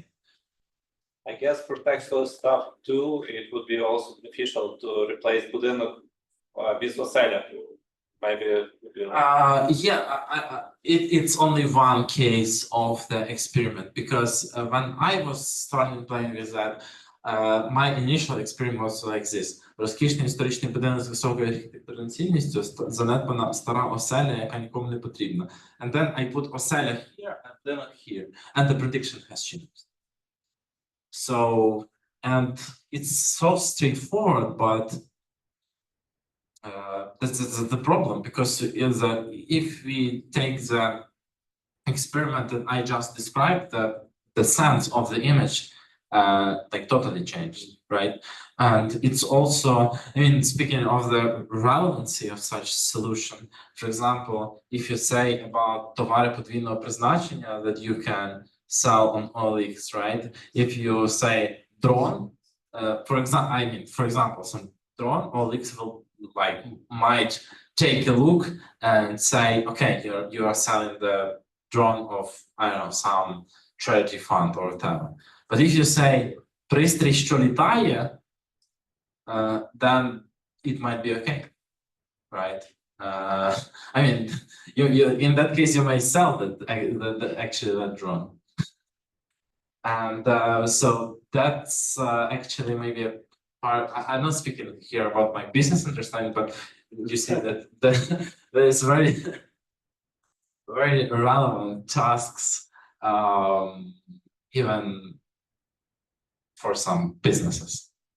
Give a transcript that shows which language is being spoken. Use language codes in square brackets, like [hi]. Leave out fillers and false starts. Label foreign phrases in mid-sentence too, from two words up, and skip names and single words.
[en] I guess for textual stuff too, it would be also beneficial to replace budynok with oselya. Maybe. It's only one case of the experiment, because when I was starting playing with that, my initial experiment was like this. [uk] Розкішний історичний будинок з високою архітектурною цінністю, занедбана стара оселя, яка нікому не потрібна. [en] And then I put оселя here and then here, and the prediction has changed. So, and it's so straightforward, but that's the problem, because if we take the experiment that I just described, the sense of the image like totally changed, right? And it's also, I mean, speaking of the relevancy of such solution, for example, if you say about [uk] товари подвійного призначення [en] that you can sell on OLX, right? If you say drone, for example, some drone, OLX will might take a look and say, okay, you are selling the drone of, I don't know, some charity fund or whatever. But if you say [uk] пристрій, що літає, [en] then it might be okay, right? I mean, you in that case you may sell actually that drone, and so that's actually maybe a part. I'm not speaking here about my business understanding, but you see that there is very very relevant tasks, even for some businesses.